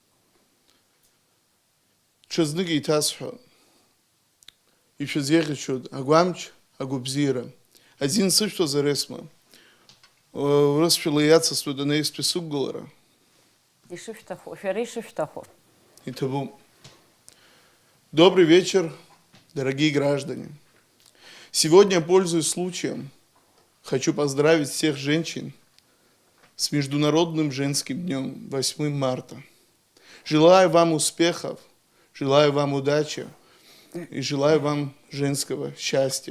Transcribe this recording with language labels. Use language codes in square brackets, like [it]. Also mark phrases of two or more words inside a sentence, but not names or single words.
[ab] Ҽазнык еиҭасҳәоит, ишәызеиӷьасшьоит агәамч, агәабзиара. Азин сышәҭозар Есма, урысшәала иацысҵоит анаҩстәи сықәгылара. Ишышәҭаху, шәара ишышәҭаху. Иҭабуп. [ru] Добрый вечер, дорогие граждане. Сегодня, пользуясь случаем, хочу поздравить всех женщин с Международным женским днем 8 марта. Желаю вам успехов, желаю вам удачи и желаю вам женского счастья.